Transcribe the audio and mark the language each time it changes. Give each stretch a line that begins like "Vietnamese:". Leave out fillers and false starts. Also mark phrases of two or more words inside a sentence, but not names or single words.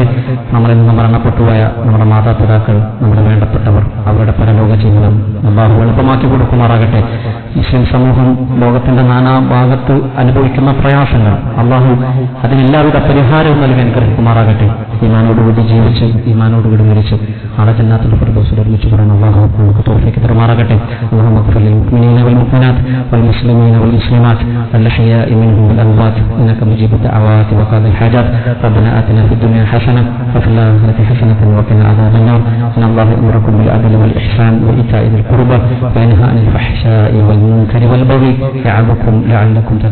Malayalam: നമ്മളിൽ നിന്ന് മരണപ്പെട്ടുപോയ നമ്മുടെ മാതാപിതാക്കൾ, നമ്മുടെ വേണ്ടപ്പെട്ടവർ, അവരുടെ പരലോക ജീവിതം അല്ലാഹു എളുപ്പമാക്കി കൊടുക്കുമാറാകട്ടെ. മുസ്ലിം സമൂഹം ലോകത്തിന്റെ നാനാഭാഗത്ത് അനുഭവിക്കുന്ന പ്രയാസങ്ങൾ അല്ലാഹു അതിനെല്ലാവിധ പരിഹാരവും നൽകി അനുഗ്രഹിക്കുമാറാകട്ടെ. ഈമാനോടുകൂടി ജീവിച്ച് ഈമാനോടുകൂടി മരിച്ച് നാളെ ജന്നാത്തുൽ ഫിർദൗസിൽ ഒരുമിച്ച് പറയാൻ അല്ലാഹു നമുക്ക് തൗഫീഖ് തരുമാറാകട്ടെ.
Arabic: اللهم اغفر للمؤمنين والمؤمنات والمسلمين والمسلمات الأحياء منهم والأموات إنك مجيب الدعوات وقاضي الحاجات. ربنا آتنا في الدنيا حسنة وفي الآخرة حسنة وقنا عذاب النار. إن الله يأمركم بالعدل والإحسان وإيتاء ذي القربى وينهى عن الفحشاء والمنكر والبغي يعظكم لعلكم تذكرون.